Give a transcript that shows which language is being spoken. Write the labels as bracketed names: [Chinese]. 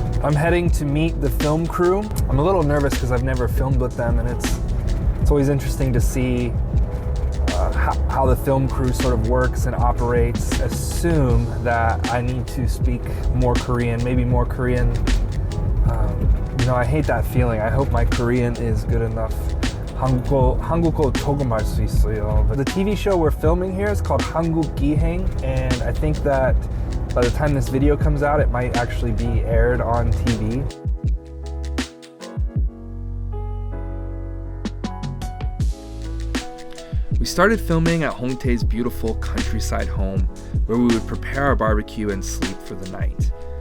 [English] I'm heading to meet the film crew. I'm a little nervous because I've never filmed with them, and it's always interesting to see how the film crew sort of works and operates. Assume that I need to speak more Korean, maybe more Korean. I hate that feeling. I hope my Korean is good enough. [Korean] 한국어 조금 할 수 있어요. [English] The TV show we're filming here is called 한국기행, and I think that by the time this video comes out, it might actually be aired on TV. We started filming at Hong Tae's beautiful countryside home, where we would prepare our barbecue and sleep for the night.